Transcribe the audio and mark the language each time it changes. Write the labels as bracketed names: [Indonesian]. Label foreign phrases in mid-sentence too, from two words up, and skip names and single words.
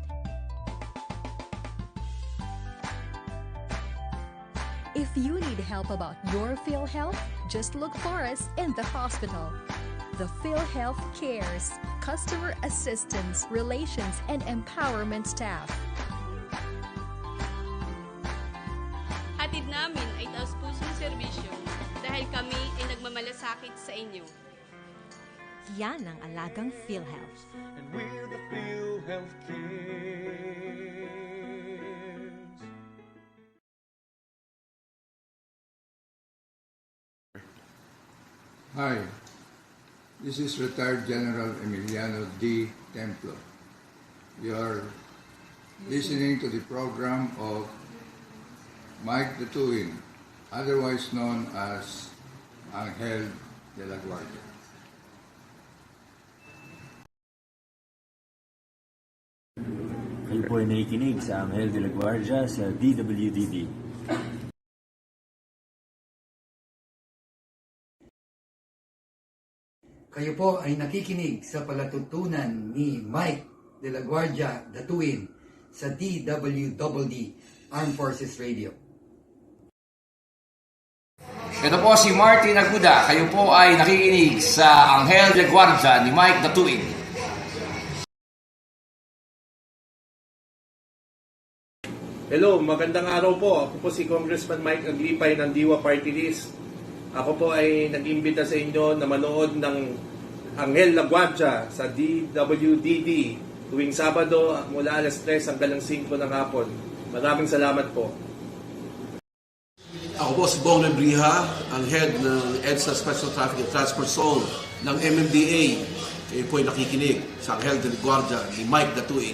[English] If you need help about your Philhealth, just look for us in the hospital. The Philhealth Cares, Customer Assistance, Relations, and Empowerment Staff. [Filipino] Hatid namin ay taus-pusong serbisyo dahil kami ay nagmamalasakit sa inyo. Yan ang alagang Philhealth. [English] And we're the Philhealth Cares. Hi, this is retired General Emiliano D. Templo. You are listening to the program of Mike the Twin, otherwise known as Anghel de la Guardia. [Filipino] Kayo po ay nakikinig sa Anghel de la Guardia sa DWDD. Kayo po ay nakikinig sa palatuntunan ni Mike de la Guardia, the Twin, sa DWDD Armed Forces Radio. Ito po si Martin Aguda. Kayo po ay nakikinig sa Anghel de la Guardia ni Mike the Twin. Hello, magandang araw po. Ako po si Congressman Mike Aglipay ng Diwa Party List. Ako po ay nag-imbita sa inyo na manood ng Anghel la Guardia sa DWDD tuwing Sabado mula alas 3 hanggang 5 ng hapon. Maraming salamat po. Ako po si Bong Lebriha, ang head ng EDSA Special Traffic and Transport Zone ng MMDA. Kayo po ay nakikinig sa Anghel de la Guardia ni Mike the Twin.